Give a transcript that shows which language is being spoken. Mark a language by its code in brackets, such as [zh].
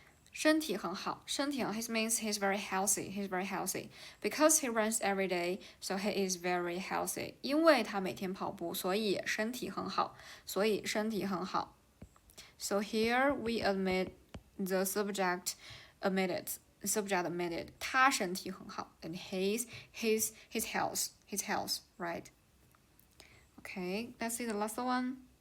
[zh] 身体很好，身体很 [en] He means he's very healthy. He's very healthy because he runs every day, so he is very healthy. [zh] 因为他每天跑步，所以身体很好。所以身体很好。 [en] So here we admit the subject admitted. Subject admitted. [zh] 他身体很好 [en] and his health, right? Okay, let's see the last one.